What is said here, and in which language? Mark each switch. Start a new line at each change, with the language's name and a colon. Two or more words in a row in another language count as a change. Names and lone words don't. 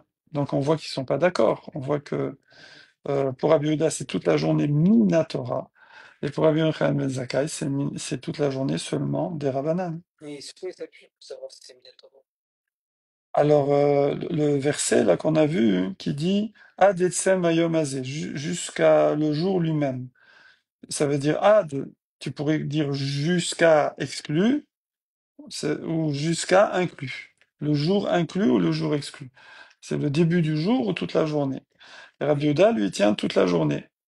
French: Donc on voit qu'ils sont pas d'accord. On voit que pour Rabbi Yehuda, c'est toute la journée Minatora, et pour Rabbi Yochanan ben Zakkai, c'est toute la journée seulement des Rabbanan. Alors, le verset là qu'on a vu, qui dit
Hebrew: עד עצם היום הזה,
French: jusqu'à le jour lui-même. Ça veut dire ad, tu pourrais dire jusqu'à exclu, ou jusqu'à inclus. Le jour inclus ou le jour exclu. C'est le début du jour ou toute la journée. Et Rabbi Yehuda, lui, tient toute la journée.